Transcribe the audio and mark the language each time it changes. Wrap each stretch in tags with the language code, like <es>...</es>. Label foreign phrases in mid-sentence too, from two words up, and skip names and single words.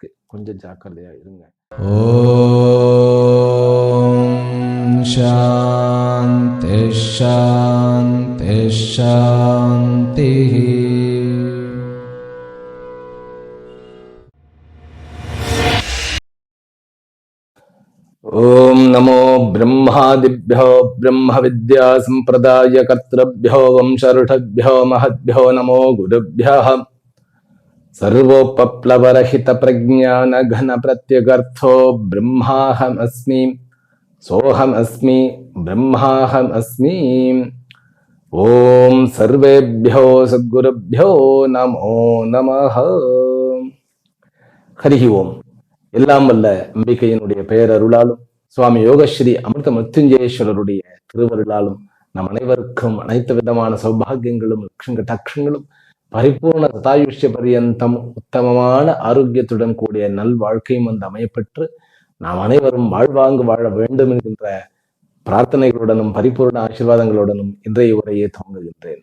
<ta>கொஞ்சம் ஜாக்கிரதையா இருங்க.</ta> <sa>ओम् शान्तिः शान्तिः शान्तिः. ओम् नमो ब्रह्मादिभ्यो ब्रह्म विद्या संप्रदाय कर्तृभ्यो वंशऋषभ्यो महद्भ्यो नमो गुरुभ्यः. सर्वोपप्लवरहित प्रज्ञान घन प्रत्यगर्थो ब्रह्माहमस्मि सोहमस्मि ब्रह्माहमस्मि. ओम सर्वेभ्यो सद्गुरुभ्यो नमो नमः. हरि ओम.</sa> <ta>எல்லாம் வல்ல அம்பிகையினுடைய பெயரருளாலும், சுவாமி யோகஸ்ரீ அமிர்த மிருத்யுஞ்சயேஸ்வரருடைய திருவருளாலும் நம் அனைவருக்கும் அனைத்து விதமான சௌபாகியங்களும் லட்சங்களும் பரிபூர்ண ததாயுஷ்ய பரியந்தம் உத்தமமான ஆரோக்கியத்துடன் கூடிய நல் வாழ்க்கையும் அமையப்பெற்று நாம் அனைவரும் வாழ்வாங்கு வாழ வேண்டும் என்கின்ற பிரார்த்தனைகளுடனும் பரிபூர்ண ஆசீர்வாதங்களுடனும் இன்றைய உரையை துவங்குகின்றேன்.</ta>